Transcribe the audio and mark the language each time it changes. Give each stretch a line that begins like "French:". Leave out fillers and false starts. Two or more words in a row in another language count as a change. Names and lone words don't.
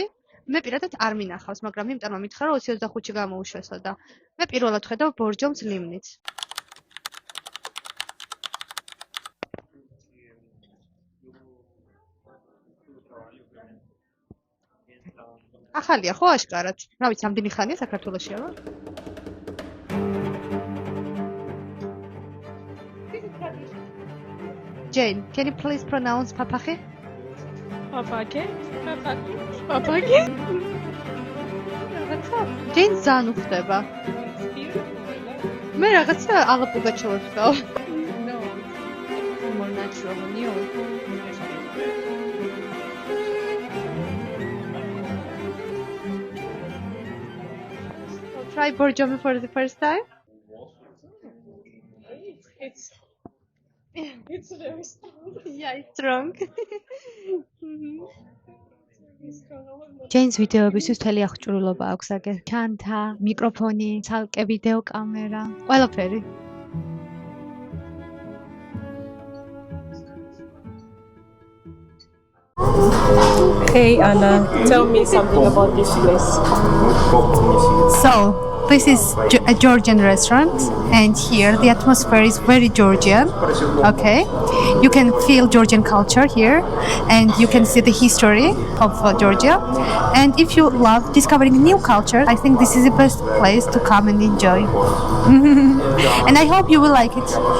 Georgian: მე პირადად არ მინახავს, მაგრამ იმტანმა მითხრა რომ 20-25 გამოუშვესო და მე პირველად ხედავ ბორჯომს ლიმნით. ახალია ხო აშკარად? რა ვიცი, ამდენი ხანია საქართველოში არა?
English: Jane, can you please pronounce papaki? Papaki?
Georgian: Jane ძალიან უხდება. მე რაღაცა ალა პუგაჩოვას ვქავ.
English: No, more natural than you. Try borjomi for the first time. It's very strong. Yeah, it's strong.
Georgian: Jane's ვიდეოებისთვის მთელი აღჭურვილობა აქვს აგერ. ჩანთა, მიკროფონი, ცალკე ვიდეო კამერა, ყველაფერი.
English: Hey Anna, tell me something about this place. So, this is a Georgian restaurant and here the atmosphere is very Georgian. Okay, you can feel Georgian culture here and you can see the history of Georgia. And if you love discovering new culture, I think this is the best place to come and enjoy. And I hope you will like it.